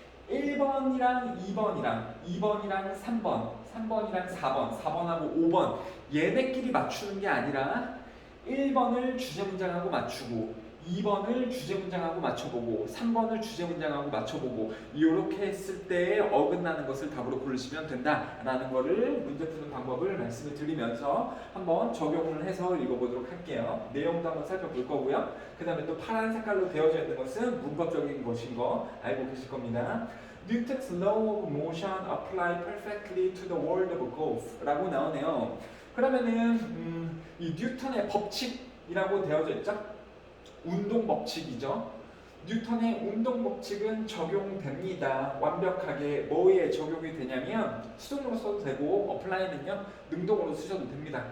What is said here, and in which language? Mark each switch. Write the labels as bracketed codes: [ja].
[ko] 1번이랑 2번이랑 3번, 3번이랑 4번, 4번하고 5번 얘네끼리 맞추는 게 아니라 1번을 주제문장하고 맞추고 2번을 주제문장하고 맞춰보고 3번을 주제문장하고 맞춰보고 이렇게 했을 때 어긋나는 것을 답으로 고르시면 된다라는 거를 문제 푸는 방법을 말씀을 드리면서 한번 적용을 해서 읽어보도록 할게요. 내용도 한번 살펴볼 거고요. 그 다음에 또 파란 색깔로 되어져 있는 것은 문법적인 것인 거 알고 계실 겁니다. [en] Newton's law of motion apply perfectly to the world of golf [ko] 라고 나오네요. 그러면은 이 뉴턴의 법칙이라고 되어져 있죠? 운동 법칙이죠. 뉴턴의 운동 법칙은 적용됩니다. 완벽하게 뭐에 적용이 되냐면 수동으로 써도 되고, 어플라이는요 능동으로 쓰셔도 됩니다.